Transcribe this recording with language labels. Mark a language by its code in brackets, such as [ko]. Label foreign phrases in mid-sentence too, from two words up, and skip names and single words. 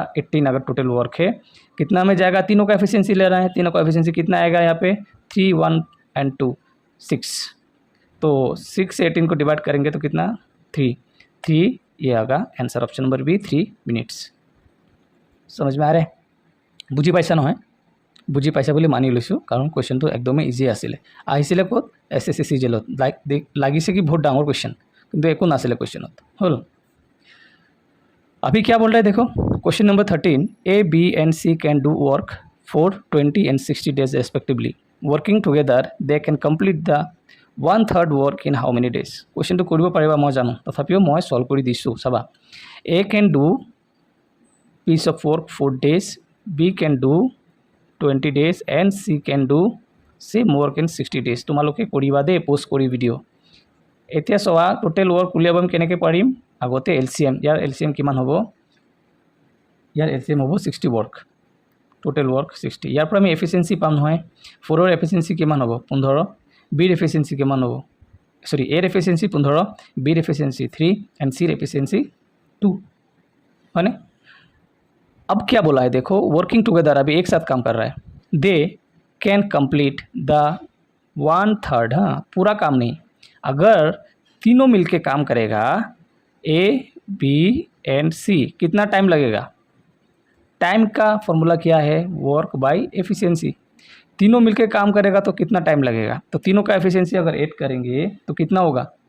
[hi] 18 अगर टोटल वर्क है कितना में जाएगा, तीनों का एफिशिएंसी ले रहा है, तीनों का एफिशिएंसी कितना आएगा यहाँ पे 3 1 एंड 2 6, तो 6 से 18 को डिवाइड करेंगे तो कितना 3 ये आएगा आंसर, [en] option number B [hi] 3 मिनिट्स। समझ में आ रहा है? [as] বুজি পাইছা নহয়, বুজি পাইছা বুলি মানি লৈছোঁ, কাৰণ কুৱেশ্যনটো একদমেই ইজি আছিলে। আহিছিলে ক'ত, এছএছচি চিজিএলত, লাগিছে কি বহুত ডাঙৰ কুৱেশ্যন, কিন্তু একো নাছিলে কুৱেশ্যনত, হ'ল। [hi] अभी क्या बोल रहा है देखो, [en] question number 13, A B and C can do work for 20 and 60 days respectively, working together they can complete the 1/3 work in how many days. [as] क्वेश्चन तो কৰিব পাৰিবা মই জানো, তথাপিও মই সলভ কৰি দিছোঁ। চাবা, [en] A can do piece of work 4 days, B can do 20 days and C can do same work in 60 days। [as] তোমালোকে কৰিবা দে, পোষ্ট কৰি ভিডিঅ'। এতিয়া চোৱা [en] total work [as] উলিয়াব আমি কেনেকৈ পাৰিম, আগতে এলচিএম, ইয়াৰ এলচিএম কিমান হ'ব, ইয়াৰ এলচিএম হ'ব 60 ৱৰ্ক, [en] total work [as] 60। ইয়াৰ পৰা আমি এফিচিয়েঞ্চি পাম নহয়, 4ৰ এফিচিয়েঞ্চি কিমান হ'ব 15, বিৰ এফিচিয়েঞ্চি কিমান হ'ব, [hi] सॉरी एर एफिशिएंसी 15, बीर एफिशिएंसी 3 एंड सीर एफिशिएंसी 2 है ना। अब क्या बोला है देखो, [en] working together, [hi] अभी एक साथ काम कर रहा है, [en] they can complete the 1/3, [hi] हाँ पूरा काम नहीं, अगर तीनों मिलके काम करेगा [en] A B and C, [hi] कितना टाइम लगेगा, टाइम का फॉर्मूला क्या है, [en] work by efficiency, [hi] तीनों मिलके काम करेगा तो कितना टाइम लगेगा, तो तीनों का एफिशिएंसी अगर ऐड करेंगे तो कितना होगा,